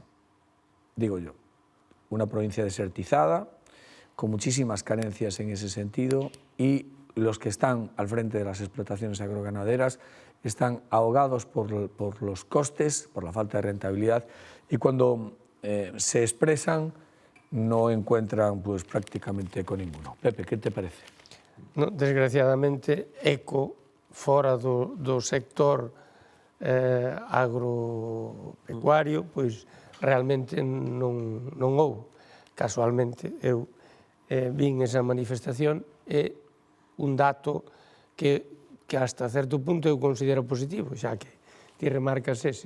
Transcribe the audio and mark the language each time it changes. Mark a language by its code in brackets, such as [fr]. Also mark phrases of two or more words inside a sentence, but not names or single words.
[es] Digo yo, una provincia desertizada, con muchísimas carencias en ese sentido, y los que están al frente de las explotaciones agroganaderas están ahogados por los costes, por la falta de rentabilidad, y cuando se expresan no encuentran pues, prácticamente con ninguno. Pepe, ¿qué te parece? [gl] No, desgraciadamente, eco fora do sector agropecuario, pois realmente non houve. Casualmente, eu vin esa manifestación e un dato que hasta certo punto eu considero positivo, xa que ti remarcas ese.